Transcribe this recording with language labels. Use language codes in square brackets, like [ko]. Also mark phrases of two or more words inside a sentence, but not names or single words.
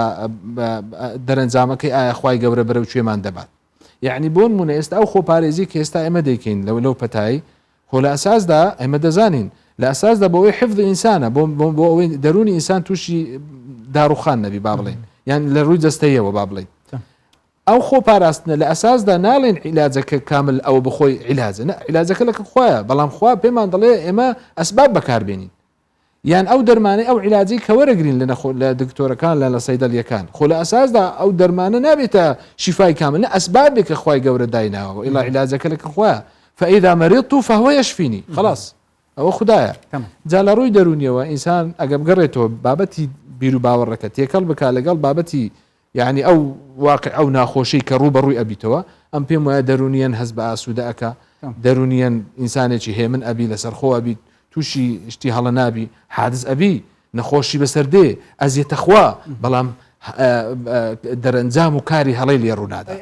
[ckb] دەرەنجامەکەی ئایا خوای گەورە بەرەو کوێمان دەبات یعنی بۆ نمونە ئێستا ئەو خۆپارێزی کە ئێستا ئێمە دەیکەین لەو پەتایی خۆ لە ئەساسدا ئێمە دەزانین لە ئەساسدا بۆ ئەوەی حفظ ئینسانە بۆ ئەوەی دەرونی ئینسان تووشی داڕوخان نەبی با بڵێن یان لە ڕووی جەستەیەوە با بڵێن ئەو خۆپاراستنە لە ئەساسدا ناڵێن عیلاجەکە کامل ئەوە بخۆی عیلاجە عیلاجەکە لەکە خوایە بەڵام خوا پێمان دەڵێ ئێمە ئەسباب بەکاربێنین یان ئەو دەرمانەی ئەو عیلاجی کە وەرەگرین لە دکتۆرەکان لە سەیدەلیەکان خۆ لە ئەساسدا ئەو دەرمانە نابێتە شیفای کامل لە ئەسبابێکە خوای گەورە دایناوە ئیلا عیلاجەکە لەکە خۆیە [ar] فإذا مرضت فهو يشفيني [ckb] خلاص ئەوە خدایە جا لە ڕووی دەرونیەوە ئینسان ئەگە بگەڕێتەوە بابەتی بیر و باوەڕەکە تێکەڵ بکە لەگەڵ بابەتی یعنی ئەو واقع ئەو ناخۆشی کە ڕوو بەڕووی ئەبیتەوە ئەم پێم وایە دەرونیان هەز بە ئاسوودە ئەکا دەرونیان ئینسانێکی هێمن ئەبی لەسەر خۆ ئەبی تووشی شتی هەڵە نابی حادث ئەبی نەخۆشی بەسەر دێ ئەزیێتەخوا بەڵام دەرەنجام و کاری هەڵی لێ ڕوونادات.